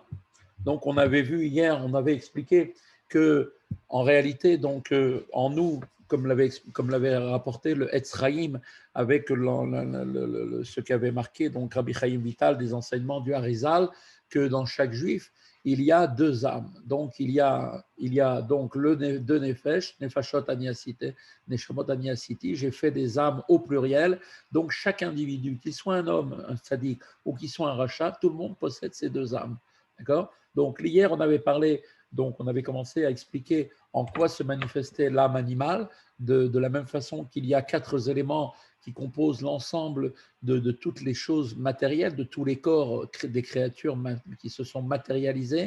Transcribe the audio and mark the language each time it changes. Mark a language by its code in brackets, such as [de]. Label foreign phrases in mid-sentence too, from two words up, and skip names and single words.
[fr] Donc on avait vu hier, on avait expliqué que en réalité, donc en nous, comme l'avait rapporté le Etzraïm avec ce qu'avait marqué donc Rabbi Chaim Vital des enseignements du Harizal, que dans chaque juif, il y a deux âmes. Donc il y a donc deux nefesh, [he] נפשות אני עשיתי, נשמות אני עשיתי. [fr] J'ai fait des âmes au pluriel. Donc chaque individu, qu'il soit un homme, un tzaddik, ou qu'il soit un rachat, tout le monde possède ces deux âmes. D'accord? Donc hier, on avait parlé, donc on avait commencé à expliquer en quoi se manifestait l'âme animale, de la même façon qu'il y a quatre éléments qui composent l'ensemble de toutes les choses matérielles, de tous les corps des créatures qui se sont matérialisées.